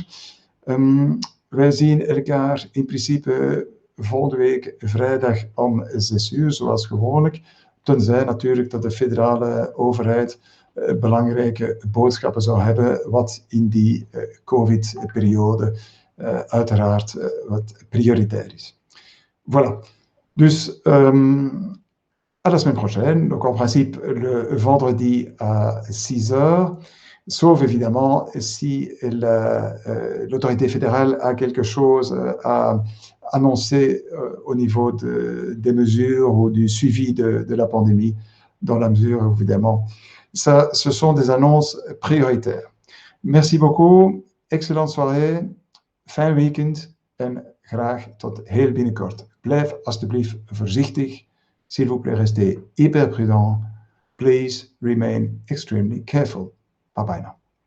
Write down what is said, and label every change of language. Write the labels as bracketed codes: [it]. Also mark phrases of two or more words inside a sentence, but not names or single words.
[nl] Wij zien elkaar in principe volgende week vrijdag om 6 uur, zoals gewoonlijk. Tenzij natuurlijk dat de federale overheid belangrijke boodschappen zou hebben, wat in die COVID-periode uiteraard wat prioritair is. Voilà. [fr] Dus à la semaine prochaine, donc en principe le vendredi à 6 heures, sauf évidemment si l'autorité fédérale a quelque chose à annoncer au niveau des mesures ou du suivi de la pandémie, dans la mesure évidemment. Ça, ce sont des annonces prioritaires. Merci beaucoup, excellente soirée, [nl] fijn weekend en graag tot heel binnenkort. Blijf alstublieft voorzichtig. [fr] S'il vous plaît, restez hyper prudent. [en] Please remain extremely careful. Bye bye now.